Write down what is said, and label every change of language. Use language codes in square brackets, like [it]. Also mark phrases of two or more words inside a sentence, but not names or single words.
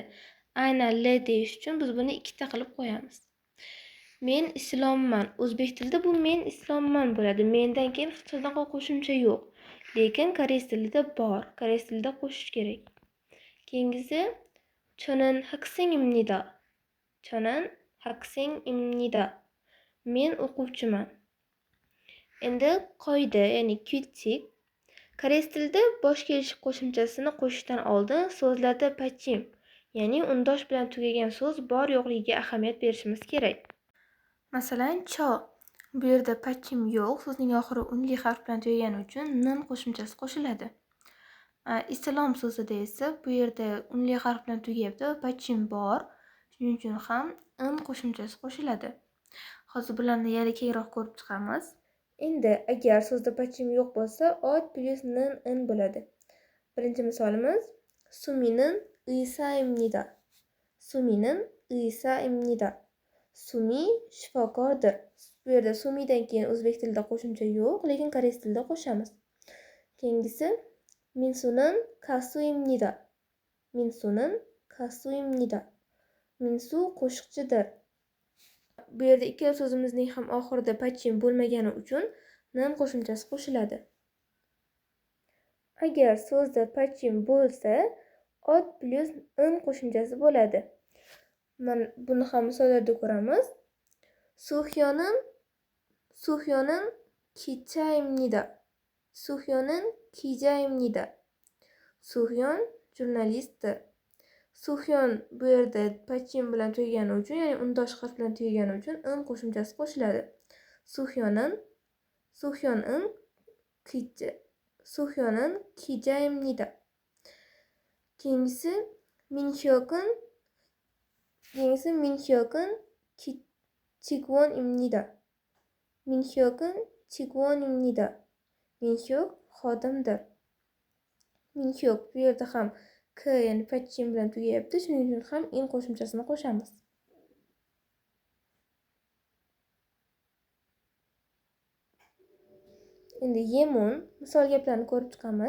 [uz] Aynan l deyish uchun biz buni ikkita qilib qo'yamiz. Men islomman. O'zbek tilida bu men islomman bo'ladi. Mendan keyin hech qanaqa qo'shimcha yo'q. Lekin koreys tilida bor. Koreys tilida qo'shish kerak. [ko] Keyingisi Chonin 학생입니다. Chonin 학생입니다. [uz] Men o'quvchiman. Endi qoida, ya'ni kyutik. Koreys tilida bosh kelish qo'shimchasini qo'shishdan oldin so'zlarda pachim, ya'ni undosh bilan tugagan so'z bor yo'qligiga ahamiyat berishimiz kerak. Masalan, cho. Bu yerda pachim yo'q, so'zning oxiri unli harf bilan tugagani uchun nin qo'shimchasi qo'shiladi. Islom so'zida esa bu yerda unli harf bilan tugayapti va pachim bor. Shuning uchun ham in qo'shimchasi qo'shiladi. Hozir bularni yana kengroq ko'rib chiqamiz. Endi agar so'zda pachim yo'q bo'lsa, ot plus nin in bo'ladi. [ko] Birinchi misolimiz Sumi는 의사입니다. Sumi는 의사입니다. [uz] Sumi shifokordir. Bu yerda sumidan keyin o'zbek tilida qo'shimcha yo'q, lekin koreys tilida qo'shamiz. [ko] Keyingisi Minsu는 가수입니다. Minsu는 가수입니다. Minsu qo'shiqchidir. [uz] Bu yerda ikkala so'zimizning ham oxirida pachim bo'lmagani uchun nin qo'shimchasi qo'shiladi. Agar so'zda pachim bo'lsa, ot plus in qo'shimchasi bo'ladi. Mana buni ham misollarda ko'ramiz. [ko] Suhyo는 기자입니다. Suhyo는 기자입니다. [uz] Suhyon jurnalistdir. Suhyon bu yerda pachim bilan tugagani uchun, ya'ni undosh harf bilan tugagani uchun in qo'shimchasi qo'shiladi. [ko] Suhyo는 기자입니다. Keyingisi Minhyok은 직원입니다. Minhyok은 직원입니다. [uz] Minhyok xodimdir. Minhyok bu yerda ham k, ya'ni pachim bilan tugayapti. Shuning uchun ham in qo'shimchasini qo'shamiz. Endi yemun misol gaplarni ko'rib chiqamiz.